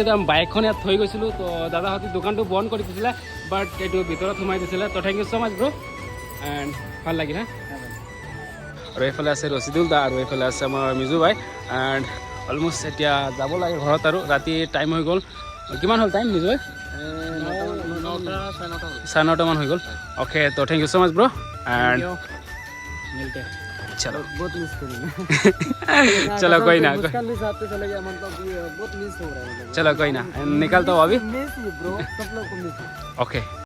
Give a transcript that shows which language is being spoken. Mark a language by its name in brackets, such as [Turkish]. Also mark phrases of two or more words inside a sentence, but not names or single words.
[Assamese] তো আমি বাইকখন ইয়াত থৈ গৈছিলোঁ তো দাদাহঁতে দোকানটো বন্ধ কৰি দিছিলে বাট এইটো ভিতৰত সোমাই দিছিলে তো [English] thank you so much bro and [Assamese] ভাল লাগিল হা আৰু এইফালে আছে ৰচিদুল দা আৰু এইফালে আছে আমাৰ মিজু ভাই এণ্ড অলমষ্ট এতিয়া যাব লাগে ঘৰত আৰু ৰাতি টাইম হৈ গ'ল কিমান হ'ল টাইম নিজে 9:30 মান হৈ গ'ল অ'কে তো [English] thank you so much bro and [Assamese] মিলতে चलो [Hindi] बहुत मिस करेंगे चलो कोई ना मुस्कान भी साथ पे चले गया मतलब बहुत मिस हो रहा है चलो कोई ना निकलता हूँ अभी [English] miss bro [Hindi] सब लोग को मिस ओके